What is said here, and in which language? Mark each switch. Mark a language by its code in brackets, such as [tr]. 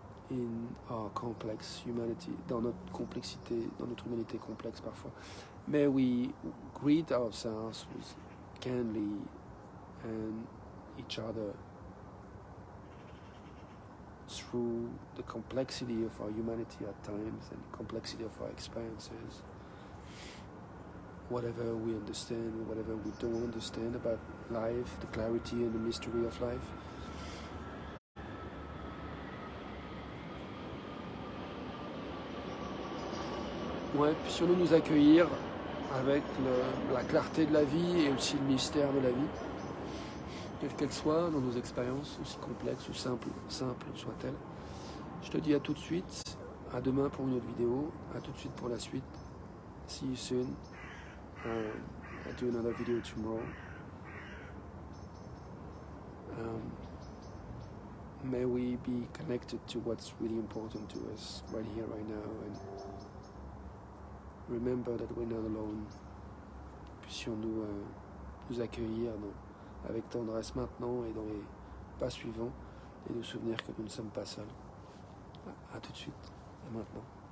[en] In our complex humanity, [fr] dans notre complexité, dans notre humanité complexe parfois. [en] May we greet ourselves with kindly and each other through the complexity of our humanity at times and the complexity of our experiences. Whatever we understand, whatever we don't understand about life, the clarity and the mystery of life. [fr] Ouais, puissions-nous nous accueillir avec la clarté de la vie et aussi le mystère de la vie, quelle qu'elle soit dans nos expériences, aussi complexes ou simples soit-elle. Je te dis à tout de suite, à demain pour une autre vidéo, à tout de suite pour la suite. [en] See you soon. I'll do another video tomorrow. May we be connected to what's really important to us right here, right now, and remember that we're not alone. [fr] Puissions-nous nous accueillir avec tendresse maintenant et dans les pas suivants et nous souvenir que nous ne sommes pas seuls. À tout de suite, et maintenant.